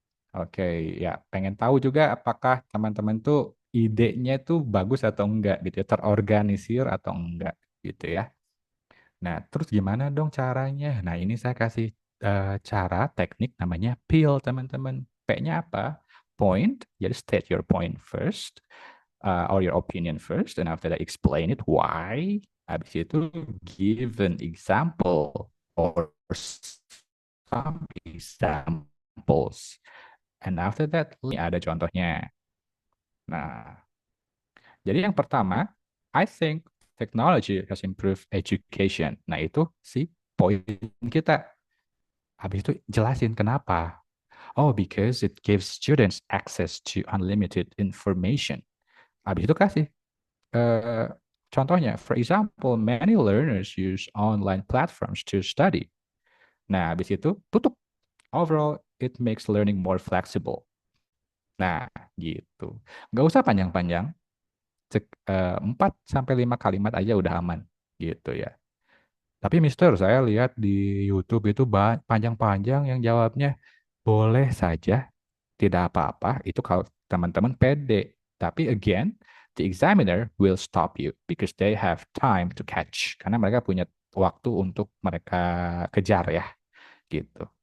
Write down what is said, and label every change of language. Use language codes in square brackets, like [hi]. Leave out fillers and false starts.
[id] Oke, ya pengen tahu juga apakah teman-teman tuh idenya tuh bagus atau enggak gitu ya, terorganisir atau enggak gitu ya. Nah, terus gimana dong caranya? Nah, ini saya kasih cara teknik namanya PEEL, teman-teman. P-nya apa? [en] Point, jadi state your point first, or your opinion first, and after that explain it why. [id] Habis itu [en] give an example or some examples. And after that, [id] ini ada contohnya. Nah, jadi yang pertama, [en] I think technology has improved education. [id] Nah, itu sih poin kita. Habis itu jelasin kenapa. [en] Oh, because it gives students access to unlimited information. [id] Habis itu kasih eh, contohnya. [en] For example, many learners use online platforms to study. [id] Nah, habis itu tutup. [en] Overall, it makes learning more flexible. [id] Nah, gitu. Nggak usah panjang-panjang. 4 sampai 5 kalimat aja udah aman gitu ya. Tapi Mister, saya lihat di YouTube itu panjang-panjang yang jawabnya. Boleh saja, tidak apa-apa. Itu kalau teman-teman pede. [en] Tapi again, the examiner will stop you because they have time to catch. [id] Karena mereka punya waktu untuk mereka kejar ya, gitu.